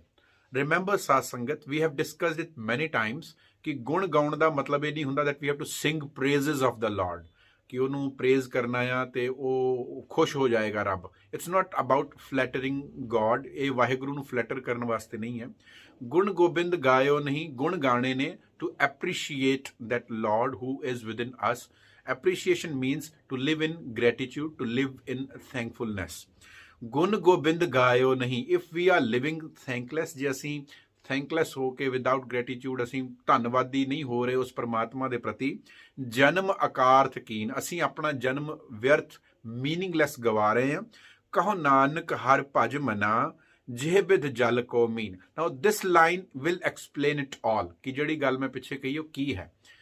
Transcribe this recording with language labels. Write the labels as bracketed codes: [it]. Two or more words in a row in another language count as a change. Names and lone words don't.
[pa] ਰਿਮੈਂਬਰ ਸਾਧ ਸੰਗਤ, [en] we have discussed it many times, [pa] ਕਿ ਗੁਣ ਗਾਉਣ ਦਾ ਮਤਲਬ ਇਹ ਨਹੀਂ ਹੁੰਦਾ [en] that we have to sing praises of the Lord, [pa] ਕਿ ਉਹਨੂੰ ਪ੍ਰੇਜ਼ ਕਰਨਾ ਆ ਤੇ ਉਹ ਖੁਸ਼ ਹੋ ਜਾਏਗਾ ਰੱਬ। [en] It's not about flattering God. [pa] ਇਹ ਵਾਹਿਗੁਰੂ ਨੂੰ ਫਲੈਟਰ ਕਰਨ ਵਾਸਤੇ ਨਹੀਂ ਹੈ। ਗੁਣ ਗੋਬਿੰਦ ਗਾਇਓ ਨਹੀਂ, ਗੁਣ ਗਾਣੇ ਨੇ [en] to appreciate that Lord who is within us. Appreciation means to live in gratitude, to live in thankfulness. [pa] ਗੁਣ ਗੋਬਿੰਦ ਗਾਇਓ ਨਹੀਂ, [en] if we are living thankless, [pa] ਜੇ ਅਸੀਂ thankless ਹੋ ਕੇ [en] without gratitude [pa] ਅਸੀਂ ਧੰਨਵਾਦੀ ਨਹੀਂ ਹੋ ਰਹੇ ਉਸ ਪਰਮਾਤਮਾ ਦੇ ਪ੍ਰਤੀ। ਜਨਮ ਅਕਾਰਥ ਕੀਨ, ਅਸੀਂ ਆਪਣਾ ਜਨਮ ਵਿਅਰਥ, ਮੀਨਿੰਗਲੈਸ ਗਵਾ ਰਹੇ ਹਾਂ। ਕਹੋ ਨਾਨਕ ਹਰ ਭਜ ਮਨਾ, ਜਿਹ ਬਿਦ ਜਲ ਕੋ ਮੀਨ। [en] Now this line will explain it all, [pa] ਕਿ ਜਿਹੜੀ ਗੱਲ ਮੈਂ ਪਿੱਛੇ ਕਹੀ ਉਹ ਕੀ ਹੈ।